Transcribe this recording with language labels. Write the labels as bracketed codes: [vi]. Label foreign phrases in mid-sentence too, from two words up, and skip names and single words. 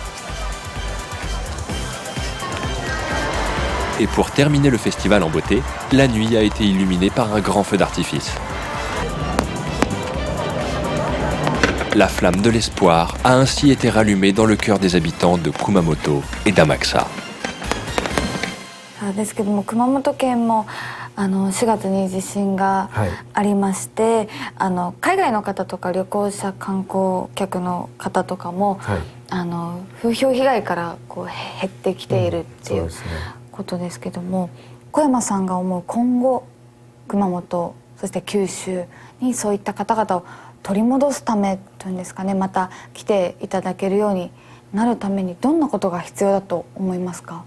[fr] Et pour terminer le festival en beauté, la nuit a été illuminée par un grand feu d'artifice. La flamme de l'espoir a ainsi été rallumée dans le cœur des habitants de Kumamoto et d'Amakusa. [ja] ですけども熊本県も4月に地震がありまして、海外の方とか旅行者観光客の方とかも、風評被害からこう減ってきているっていうことですけども、小山さんが思う今後熊本そして九州にそういった方々を取り戻すためというんですかね、また来ていただけるようになるためにどんなことが必要だと思いますか？